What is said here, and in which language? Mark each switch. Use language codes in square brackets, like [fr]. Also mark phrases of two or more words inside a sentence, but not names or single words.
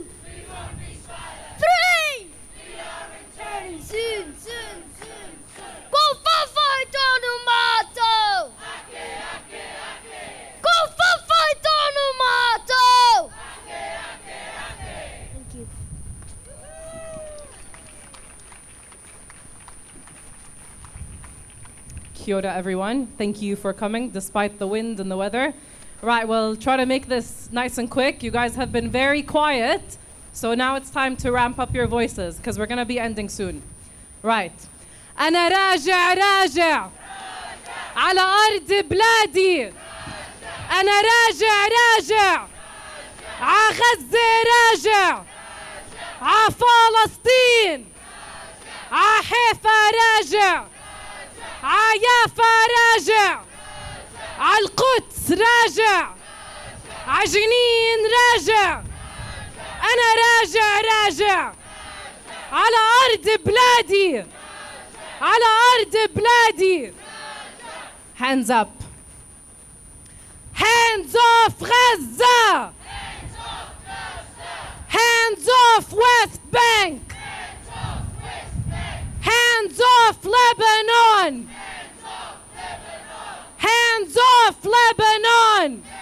[en] We won't be silent! 3! We are returning soon! Go for Donald Mato! Go for Donald Mato! Thank you. [mi] Kia ora, [en] everyone. Thank you for coming despite the wind and the weather. Right, we'll try to make this nice and quick. You guys have been very quiet, so now it's time to ramp up your voices because we're going to be ending soon. Right. [ar] أنا راجع على أرض بلادي. أنا راجع ع غزة راجع ع فلسطين ع حيفا راجع ع يافا راجع ع القدس راجع ع جنين راجع. أنا راجع على أرض بلادي. على أرض بلادي. [en] Hands up. Hands off Gaza. Hands off West Bank. Hands off Lebanon. Hands off Lebanon.